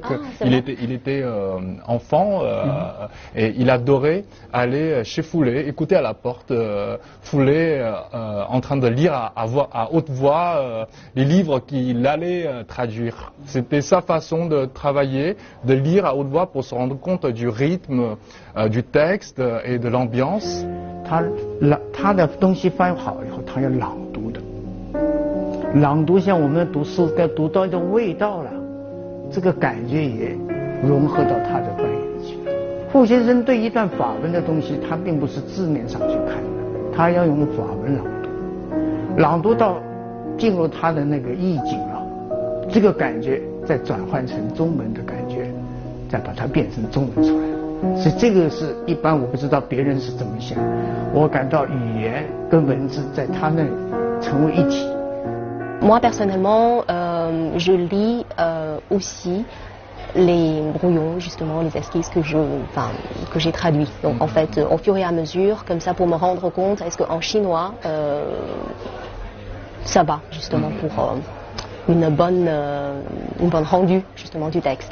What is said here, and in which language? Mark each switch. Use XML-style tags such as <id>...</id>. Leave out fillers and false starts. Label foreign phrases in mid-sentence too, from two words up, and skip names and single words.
<fr>Il était enfant et il adorait aller chez Foulet, écouter à la porte Foulet en train de lire à haute voix les livres qu'il allait traduire. C'était sa façon de travailler, de lire à haute voix pour se rendre compte du rythme, du texte et de l'ambiance.</fr> <zh>他的东西翻好以后，他要朗读的，朗读像我们读诗该读到一种味道了，这个感觉也融合到他的翻译里去。傅先生对一段法文的东西，他并不是字面上去看的，他要用法文朗读，朗读到进入他的那个意境了，这个感觉再转换成中文的感觉，再把它变成中文出来。所以这个是一般我不知道别人是怎么想，我感到语言跟文字在他那里成为一体。</zh> <fr>Moi personnellement, je lis aussi les brouillons, justement, les esquisses que j'ai traduits. Donc en fait, au fur et à mesure, comme ça pour me rendre compte, est-ce qu'en chinois, ça va justement pour une bonne rendue justement du texte.</fr>